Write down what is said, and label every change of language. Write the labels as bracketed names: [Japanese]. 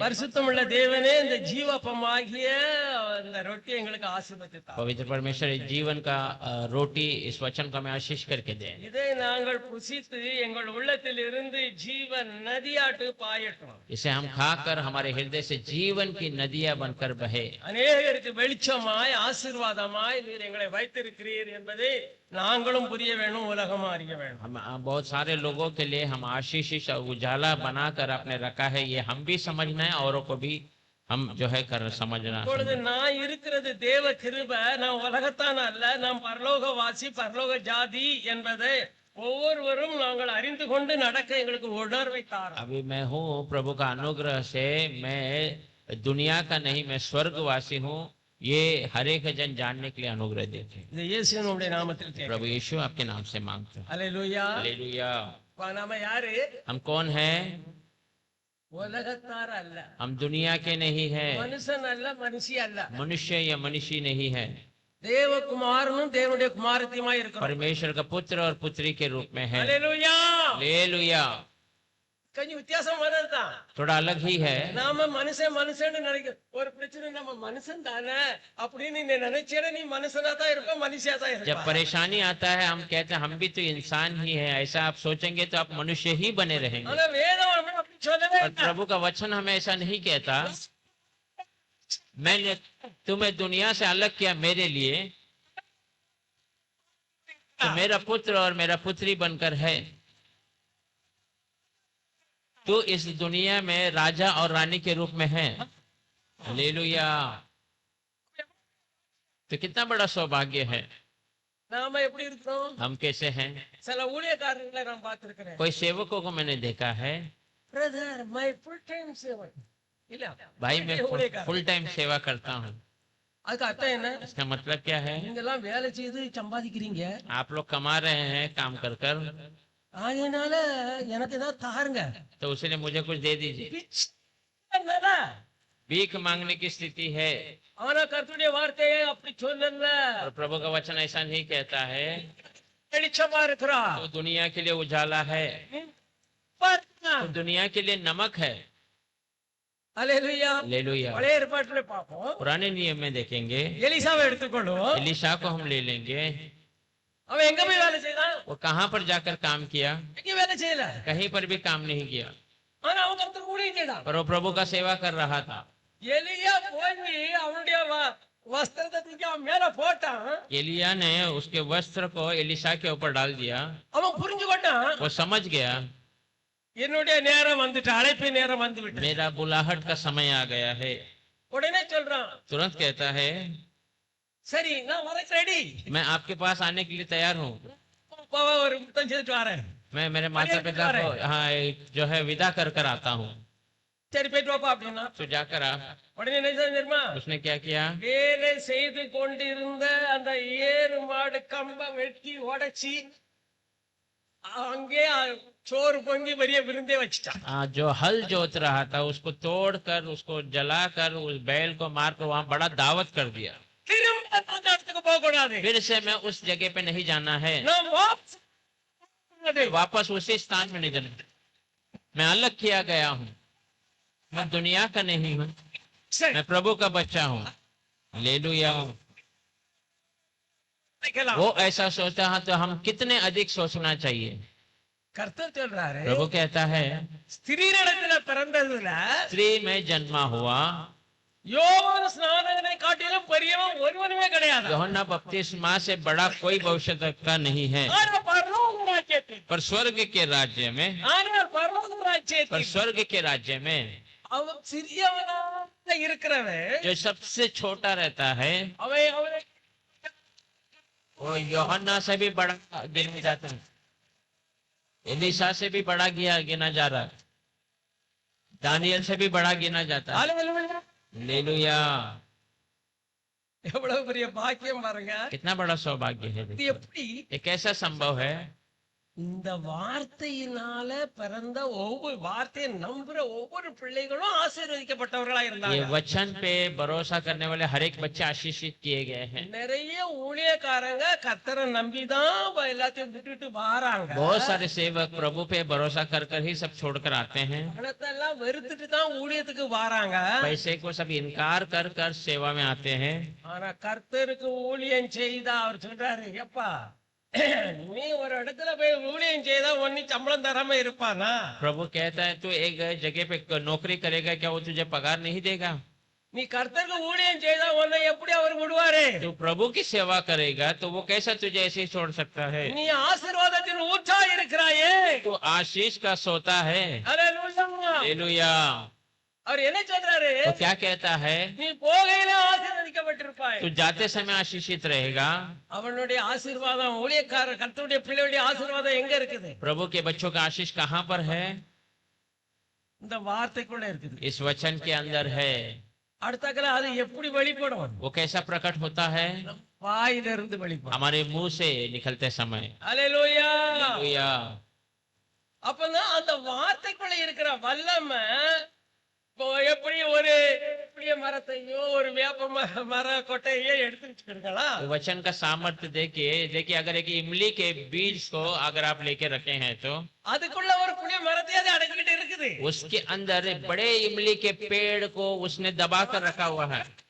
[Tamil] பரிசுத்தமுள்ள தேவனே, இந்த ஜீவப்பமாகிய இந்த ரொட்டி எங்களுக்கு ஆசீர்வதித்து தாரும். [Hindi] पवित्र परमेश्वर, इस जीवन का रोटी, इस वचन को हमें आशीष करके दें। [Tamil] இதை நாங்கள் புசித்து எங்கள் உள்ளத்தில் இருந்து ஜீவன் நதியாட்டு பாயட்டும். [Hindi] इसे हम खाकर हमारे हृदय से जीवन की नदियां बनकर बहे। [Tamil] அநேகருக்கு வெளிச்சமாய் ஆசீர்வாதமாய் நீர் எங்களை வைத்திருக்கிறீர் என்பதை நாங்களும் புரிய வேணும், உலகமும் அறிய வேணும். [Hindi] हम बहुत सारे लोगों के लिए हम आशीष उजाला बनाकर आपने रखा है, ये हम भी समझना है, औरों को भी हम जो है कर समझना। [Tamil] இப்பொழுது நான் இருக்கிறது தேவ கிருபை, நான் உலகத்தான் அல்ல, நாம் பரலோகவாசி, பரலோக ஜாதி என்பதை ஒவ்வொருவரும் நாங்கள் அறிந்து கொண்டு நடக்க எங்களுக்கு உணர்வை தாரும். [Hindi] अभी मैं हूँ प्रभु का अनुग्रह से, मैं दुनिया का नहीं, मैं स्वर्गवासी हूँ, ये हर एक जन जानने के लिए अनुग्रह देते हैं। [Tamil] இது இயேசுவினுடைய நாமத்தில் கேட்கிறேன். [Hindi] प्रभु यीशु आपके नाम से मांगते हैं। [Tamil] அல்லேலூயா. [Hindi] हालेलुया। [Tamil] நாம யாரு? [Hindi] हम कौन हैं? [Tamil] உலகத்தார் அல்ல, [Hindi] हम दुनिया के नहीं हैं, [Tamil] மனுஷன் அல்ல, மனுஷி அல்ல, [Hindi] मनुष्य या मनुष्य नहीं है, [Tamil] தேவகுமாரனும் தேவனுடைய குமாரத்தியுமாய் இருக்கிறோம். [Hindi] परमेश्वर का पुत्र और पुत्री के रूप में है। [Tamil] அல்லேலூயா. [Hindi] हालेलुया। [Tamil] கொஞ்சம் வித்தியாசம் வர்றதுதான். [Hindi] थोड़ा अलग ही है। [Tamil] நாம மனுஷன் நினைக்க ஒரு பிரச்சனை, நம்ம மனுஷன் தானே அப்படின்னு நீ நினைச்சேன, நீ மனுஷனா தான் இருப்ப, மனுஷியா தான் [Hindi] जब [Tamil] இருப்ப. [Hindi] परेशानी आता है हम कहते हैं हम भी तो इंसान ही है, ऐसा आप सोचेंगे तो आप मनुष्य ही बने रहेंगे। [Tamil] ஆனா வேதம் அப்படி சொல்லவே [Hindi] पर [Tamil] இல்லை. [Hindi] प्रभु का वचन हमें ऐसा नहीं कहता। मैंने तुम्हें दुनिया से अलग किया मेरे लिए, तो मेरा पुत्र और मेरा पुत्री बनकर है। तो इस दुनिया में राजा और रानी के रूप में है। हालेलुया। तो कितना बड़ा सौभाग्य है। [Tamil] நாம எப்படி இருக்கிறோம்? [Hindi] हम कैसे हैं? [Tamil] சில ஊழியக்காரர்களை நான் பார்த்திருக்கிறேன். [Hindi] कोई सेवकों को मैंने देखा है, [English] brother my full time [Tamil] சேவை இல்ல [Hindi] भाई मैं [Tamil] ஊழியக்காரன். [Hindi] फुल टाइम सेवा करता हूँ। [Tamil] அதுக்கு அர்த்தம் என்ன? [Hindi] इसका मतलब क्या है? [Tamil] நீங்க எல்லாம் வேலை செய்து சம்பாதிக்கிறீங்க, [Hindi] आप लोग कमा रहे हैं काम कर कर, [Tamil] அதனால எனக்கு ஏதாவது தாருங்க. [Hindi] तो उसने मुझे कुछ दे दीजिए। [Tamil] பிச்சை என்னல? [Hindi] भीख मांगने की स्थिति है। [Tamil] ஆனா கர்த்தருடைய வார்த்தையை அப்படி சொல்லல. [Hindi] और प्रभु का वचन ऐसा नहीं कहता है। [Tamil] வெளிச்சமா இருக்கிறா, [Hindi] तो दुनिया के लिए उजाला है, [Tamil] பார்த்தா? [Hindi] तो दुनिया के लिए नमक है। [Tamil] அல்லேலூயா. [Hindi] हालेलुया। [Tamil] பழைய ஏற்பாட்டுல பார்ப்போம். [Hindi] पुराने नियम में देखेंगे, [Tamil] எலிசாவை எடுத்துக்கொள்ளும். [Hindi] एलीशा को हम ले लेंगे। [Tamil] அவன் எங்க போய் வேலை செய்தான்? [Hindi] वो कहाँ पर जाकर काम किया? [Tamil] எங்க வேலை செய்யல. [Hindi] कहीं पर भी काम नहीं किया, [Tamil] ஆனா அவன் கர்த்தருக்கு ஊழியம் செய்தான். [Hindi] पर वो प्रभु का सेवा कर रहा था। [Tamil] எலியா போய் அவனுடைய வஸ்திரத்தை தூக்கி அவன் மேல போட்டான். [Hindi] एलिया ने उसके वस्त्र को एलीशा के ऊपर डाल दिया। [Tamil] அவன் புரிஞ்சுக்கிட்டான், [Hindi] वो समझ गया [Tamil] என்னுடைய நேரம் வந்துட்டு, அழைப்பு நேரம் வந்து விட்டு. [Hindi] मेरा बुलाहट का समय आ गया है। [Tamil] உடனே சொல்றான், [Hindi] तुरंत कहता है, [Tamil] சரி நான் வரக்கு ரெடி, [Hindi] मैं आपके पास आने के लिए तैयार हूँ। [Tamil] ஒரு முத்தம் செய்துட்டு வரேன். [Hindi] मैं मेरे माता पिता को हाँ जो है विदा कर कर आता हूँ। [Tamil] சரி போயிட்டு வாப்பா அப்படின்னா. [Hindi] तो जाकर आ। [Tamil] உடனே என்ன செய்ய தெரியுமா? [Hindi] उसने क्या किया? [Tamil] வேலை செய்து கொண்டிருந்த அந்த ஏறு மாடு கம்ப வெட்டி உடைச்சி அங்கே சோறு பொங்கி பெரிய விருந்தே வச்சுட்டான். [Hindi] जो हल जोत रहा था उसको तोड़कर उसको जलाकर उस बैल को मारकर वहां बड़ा दावत कर दिया। [Tamil] திரும்ப அந்த இடத்துக்கு போக கூடாது. [Hindi] फिर से मैं उस जगह पे नहीं जाना है, [Tamil] நான் [Hindi] वापस उसी स्थान में नहीं जाना। मैं अलग किया गया हूँ, मैं दुनिया का नहीं हूँ, [Tamil] சரி, [Hindi] मैं प्रभु का बच्चा हूँ। हालेलुया। [Tamil] வைக்கலாம். [Hindi] वो ऐसा सोचता है तो हम कितने अधिक सोचना चाहिए। [Tamil] கர்த்தர் சொல்றாரு, [Hindi] प्रभु कहता है, [Tamil] ஸ்திரீனிடத்துல பிறந்ததுல [Hindi] स्त्री में जन्मा हुआ [Tamil] யோவான் ஸ்நானகனை காட்டிலும் பெரியவன் ஒருவனுமே கிடையாது. [Hindi] यूहन्ना बपतिस्मा से बड़ा कोई भविष्यद्वक्ता नहीं है। [Tamil] ஆனா பரலோக ராஜ்யத்தில், [Hindi] पर स्वर्ग के राज्य में, [Tamil] ஆனால் பரலோக [Hindi] पर [Tamil] ராஜ்யத்தில் [Hindi] स्वर्ग के राज्य में [Tamil] அவன் சிறியவனாக இருக்கிறவன், [Hindi] जो सबसे छोटा रहता है [Tamil] அவன் [Hindi] वो यूहन्ना से भी बड़ा गिना जाता है, एलीशा से भी बड़ा गिना जा रहा है, दानियल से भी बड़ा गिना जाता है। [Tamil] அல்லேலூயா. [Hindi] हालेलुया। [Tamil] எவ்வளவு பெரிய பாக்கியம் பாருங்க. [Hindi] कितना बड़ा सौभाग्य है। [Tamil] இது எப்படி? [Hindi] ये कैसा संभव है? [Tamil] இந்த வார்த்தையினால பிறந்த ஒவ்வொரு வார்த்தையை நம்புற ஒவ்வொரு பிள்ளைகளும் ஆசீர்வதிக்கப்பட்டவர்களா [Hindi] ये [Tamil] இருந்தாங்க. [Hindi] वचन पे भरोसा करने वाले हर एक बच्चे आशीषित किए गए हैं। [Tamil] நிறைய ஊழியக்காரங்க கர்த்தரை நம்பிதான் எல்லாத்தையும் விட்டுட்டு வாராங்க. [Hindi] बहुत सारे सेवक प्रभु पे भरोसा कर कर ही सब छोड़कर आते हैं, [Tamil] பணத்தை எல்லாம் வெறுத்துட்டு தான் ஊழியத்துக்கு வாராங்க. [Hindi] पैसे को सब इनकार कर कर सेवा में आते हैं। [Tamil] ஆனா கர்த்தருக்கு ஊழியம் செய்தா அவர் சொல்றாரு, எப்பா நீ ஒரு இடத்துல போய் ஊழியம் செய்தா ஒன்னு சம்பளம் தராம இருப்பானா? [Hindi] प्रभु कहता है तू एक जगह पे नौकरी करेगा क्या वो तुझे पगार नहीं देगा? [Tamil] நீ கர்த்தருக்கு ஊழியம் செய்தா உன்னை எப்படி அவர் விடுவாரு? [Hindi] तू प्रभु की सेवा करेगा तो वो कैसा तुझे ऐसे ही छोड़ सकता है? [Tamil] நீ ஆசீர்வாதத்தின் ஊற்றா இருக்கிறாயே. [Hindi] तू आशीष का सोता है। [Tamil] அல்லேலூயா. [Hindi] हालेलुया। [Tamil] அவர் என்ன சொல்றாரு? [Hindi] तो क्या कहता है? [Tamil] நீ போகையில ஆசீர்வதிக்கப்பட்டிருப்பாய். [Hindi] तू जाते समय आशीषित रहेगा। [Tamil] அவனுடைய ஆசீர்வாதம், ஊழியக்காரர் கர்த்தருடைய பிள்ளையுடைய ஆசீர்வாதம் எங்க இருக்குது? [Hindi] प्रभु के बच्चों का आशीष कहाँ पर है? [Tamil] இந்த வார்த்தைக்குள்ள இருக்குது. [Hindi] इस वचन के अंदर है। [Tamil] அடுத்தக்கல அது எப்படி வெளிப்படும்? [Hindi] वो कैसा प्रकट होता है? [Tamil] வாயிலிருந்து வெளிப்படும். [Hindi] हमारे मुंह से निकलते समय। [Tamil] அல்லேலூயா. [Hindi] हालेलुया। [Tamil] அப்பதான் அந்த வார்த்தைக்குள்ள இருக்கிற வல்லமை இப்போ எப்படி ஒரு புளிய மரத்தையோ ஒரு வேப்ப மர கொட்டையோ எடுத்து வச்சுக்கிடுங்களா? [Hindi] तो वचन का सामर्थ्य देखिए अगर एक इमली के बीज को अगर आप लेके रखे हैं तो [Tamil] அதுக்குள்ள ஒரு புளிய மரத்தையே அது அடக்கிட்டு இருக்குது. [Hindi] उसके अंदर बड़े इमली के पेड़ को उसने दबा कर रखा हुआ है।